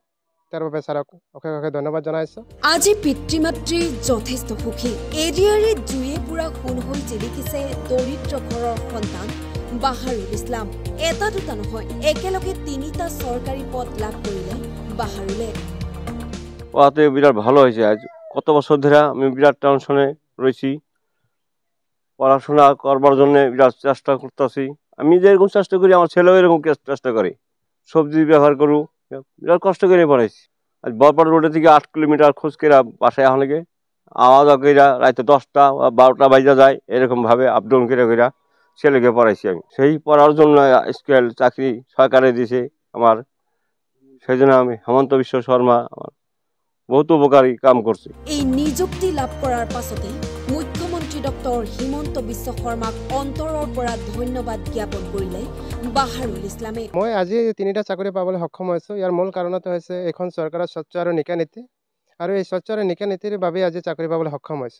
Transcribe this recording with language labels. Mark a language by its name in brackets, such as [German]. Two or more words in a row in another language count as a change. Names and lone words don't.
[Assamese] তাৰ বাবে ছাৰক অশেষ অশেষ ধন্যবাদ জনাইছোঁ। আজি পিতৃ-মাতৃ যথেষ্ট সুখী। এডিআৰে জুয়ে পুৰা সোণ হৈ জিলিকিছে দৰিদ্ৰ ঘৰৰ সন্তান বাহাৰুল ইছলাম। এটা দুটা নহয়, একেলগে 3টা চৰকাৰী পদ লাভ কৰিলে বাহাৰুলে। [Bangla] পড়াতে বিরাট ভালো হয়েছে। আজ কত বছর ধরে আমি বিরাট টেনশনে রয়েছি, পড়াশোনা করবার জন্য বিরাট চেষ্টা করতেছি। আমি যেরকম চেষ্টা করি আমার ছেলেও এরকম চেষ্টা করে, সবজি ব্যবহার করু, বিরাট কষ্ট করে পড়াইছি। আজ বরপাড়া রোডে থেকে 8 কিলোমিটার খোঁজ করে বাসায় এখন লেগে আওয়াজ কইরা রাতে 10টা বা 12টা বাজা যায়, এরকমভাবে আপ ডাউন করে ছেলেকে পড়াইছি আমি। সেই পড়ার জন্য স্কুল চাকরি সরকারে দিয়েছে আমার, সেই জন্য আমি হিমন্ত বিশ্ব শর্মা আমার বহুত উপকারী কাম করছে। [Assamese] এই নিযুক্তি লাভ কৰাৰ পাছতে মুখ্যমন্ত্ৰী ডক্টৰ হিমন্ত বিশ্ব শৰ্মাক অন্তৰৰ পৰা ধন্যবাদ জ্ঞাপন কৰিলে বাহাৰুল ইছলামে। মই আজি 3টা চাকৰি পাবলৈ সক্ষম হৈছোঁ। ইয়াৰ মূল কাৰণটো হৈছে এখন চৰকাৰৰ স্বচ্ছ আৰু নিকা নীতি, আৰু এই স্বচ্ছ আৰু নিকা নীতিৰ বাবে আজি চাকৰি পাবলৈ সক্ষম হৈছোঁ।